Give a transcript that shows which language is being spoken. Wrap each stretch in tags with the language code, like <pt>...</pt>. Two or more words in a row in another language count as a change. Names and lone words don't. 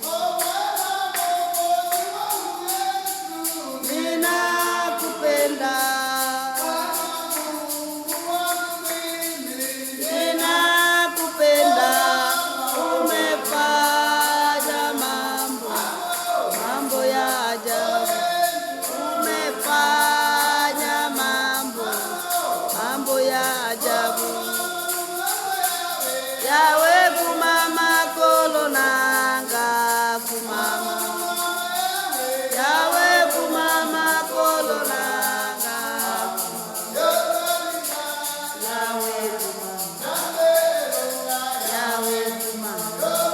<sw>Ninakupenda, ninakupenda. Umefanya mambo ya ajabu. Umefanya mambo ya ajabu.</sw> <ln>Yawe kumama kolonanga kumama. Yawe kumama kolonanga kumama. Yawe kumama. Yawe kumama.</ln>